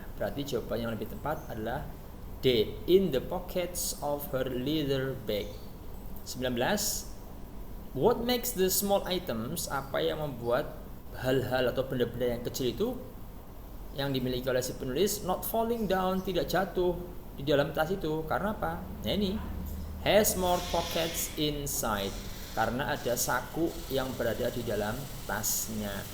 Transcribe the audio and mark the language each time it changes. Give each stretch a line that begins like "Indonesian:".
Indonesian: Berarti jawaban yang lebih tepat adalah D,
English: in the pockets of her leather bag. 19. What makes the small items?
Indonesian: Apa yang membuat hal-hal atau benda-benda yang kecil itu yang dimiliki oleh si penulis
English: not falling down,
Indonesian: tidak jatuh di dalam tas itu? Karena apa? Nah ini,
English: has more pockets inside,
Indonesian: karena ada saku yang berada di dalam tasnya.